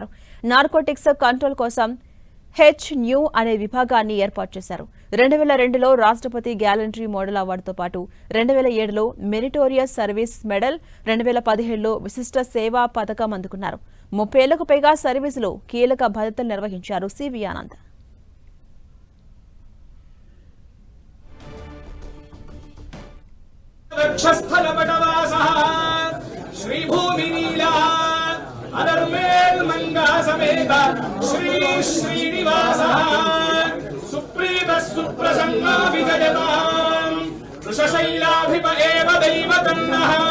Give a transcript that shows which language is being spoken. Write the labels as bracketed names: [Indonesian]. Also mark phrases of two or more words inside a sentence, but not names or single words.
[English] narcotics control [Telugu] కోసం HNU అనే విభాగాన్ని ఏర్పాటు చేశారు. 2002లో రాష్ట్రపతి గ్యాలంటరీ మోడల్ అవార్డుతో పాటు 2007లో మెరిటోరియస్ సర్వీస్ మెడల్, 2017లో విశిష్ట సేవా పథకం అందుకున్నారు. 30 ఏళ్లకు పైగా సర్వీసులో కీలక బాధ్యతలు నిర్వహించారు సివి ఆనంద్. [Sanskrit] स्थलपटवासः श्रीभूमिनीला अनर्मेल्मङ्गा समेत श्री श्रीनिवासः सुप्रीतः सुप्रसन्ना विजयताम् वृषशैलाधिप एव दैवतन्नः